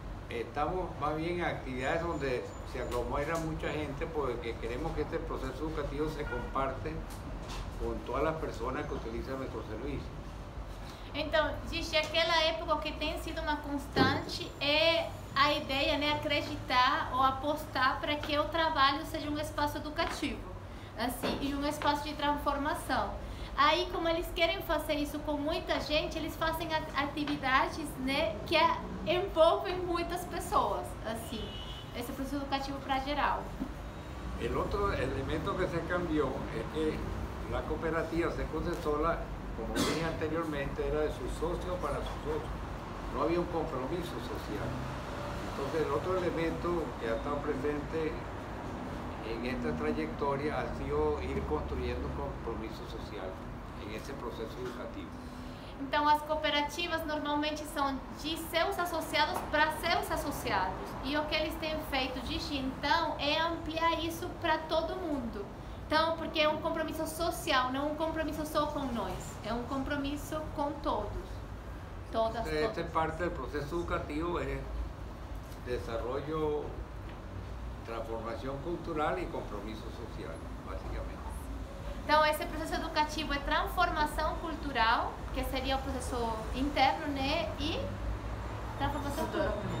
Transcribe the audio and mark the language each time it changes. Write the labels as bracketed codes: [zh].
[es] Estamos más bien en actividades donde se aglomera mucha gente porque queremos que este proceso educativo se comparte con todas las personas que utilizan nuestros servicios. [pt] Então, desde aquela época, o que tem sido uma constante é a ideia, né, acreditar ou apostar para que o trabalho seja um espaço educativo, assim, e um espaço de transformação. Aí, como eles querem fazer isso com muita gente, eles fazem atividades, né, que envolvem muitas pessoas, assim, esse processo educativo para geral. [es] El otro elemento que se cambió es que la cooperativa Cecocesola, como dije anteriormente, era de sus socios para sus socios. No había un compromiso social. Entonces, el otro elemento que ha estado presente en esta trayectoria ha sido ir construyendo un compromiso social en ese proceso educativo. [pt] Então, as cooperativas normalmente são de seus associados para seus associados. E o que eles têm feito desde então é ampliar isso para todo mundo. Então, porque é um compromisso social, não um compromisso só com nós, é um compromisso com todos. Todas. [es] Esta parte del proceso educativo es desarrollo, transformación cultural y compromiso social, básicamente. [pt] Então, esse processo educativo é transformação cultural, que seria o processo interno, né? E transformação cultural.